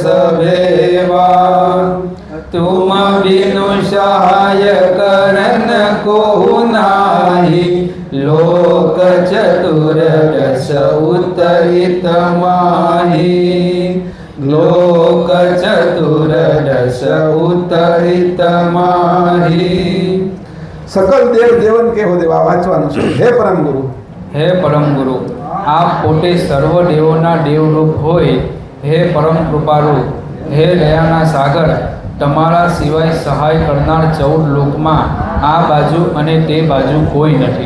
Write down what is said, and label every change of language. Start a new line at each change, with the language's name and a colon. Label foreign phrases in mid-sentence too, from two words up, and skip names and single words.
Hindi: सवेवा, तुम बिनु सहाय करन कोहु नाही, लोक चतुर रस उतरित माही, लोक चतुर रस उतरित माही. सकल देव देवन
Gujarati: કેવો દેવા વાંચવાનું છે. હે પરમ ગુરુ, હે પરમ ગુરુ, આપ પોતે સર્વ દેવોના દેવરૂપ હોય. હે પરમ કૃપાળુ, હે દયાના સાગર, તમારા સિવાય સહાય કરનાર 14 લોકમાં આ બાજુ અને તે બાજુ કોઈ નથી.